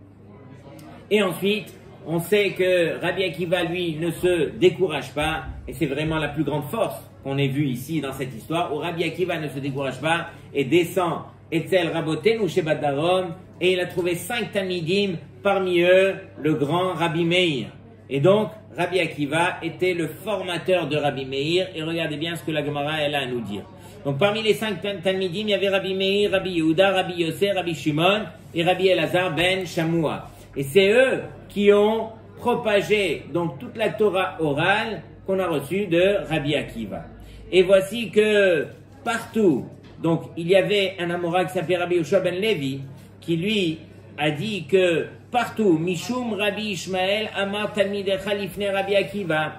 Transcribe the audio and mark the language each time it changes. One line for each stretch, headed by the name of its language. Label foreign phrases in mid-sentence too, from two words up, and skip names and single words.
French: Et ensuite, on sait que Rabbi Akiva, lui, ne se décourage pas, et c'est vraiment la plus grande force qu'on ait vue ici dans cette histoire, où Rabbi Akiva ne se décourage pas et descend
Hebrew: אצל רבותינו שבדרום,
French: et il a trouvé 5 Talmidim, parmi eux le grand Rabbi Meir. Et donc, Rabbi Akiva était le formateur de Rabbi Meir, et regardez bien ce que la Gemara elle a à nous dire. Donc parmi les 5 Talmidim, il y avait Rabbi Meir, Rabbi Yehuda, Rabbi Yossé, Rabbi Shimon et Rabbi Elazar ben Shamoua. Et c'est eux qui ont propagé donc toute la Torah orale qu'on a reçue de Rabbi Akiva. Et voici que partout, donc il y avait un Amora qui s'appelait Rabbi Yoshua ben Levi, qui lui a dit que partout,
Hebrew: משום רבי ישמעאל אמר תלמידיך לפני רבי עקיבא.